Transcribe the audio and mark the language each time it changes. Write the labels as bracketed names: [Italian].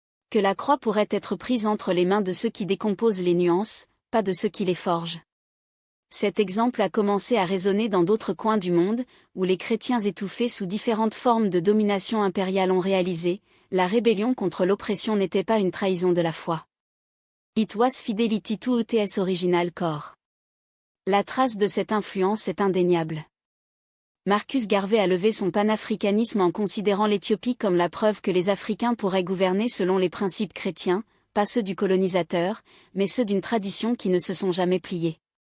[French] Que la croix pourrait être prise entre les mains de ceux qui décomposent les nuances, pas de ceux qui les forgent. Cet exemple a commencé à résonner dans d'autres coins du monde, où les chrétiens étouffés sous différentes formes de domination impériale ont réalisé, la rébellion contre l'oppression n'était pas une trahison de la foi. [English] It was fidelity to its original core. [French] La trace de cette influence est indéniable. Marcus Garvey a levé son panafricanisme en considérant l'Éthiopie comme la preuve que les Africains pourraient gouverner selon les principes chrétiens, pas ceux du colonisateur, mais ceux d'une tradition qui ne se sont jamais pliés.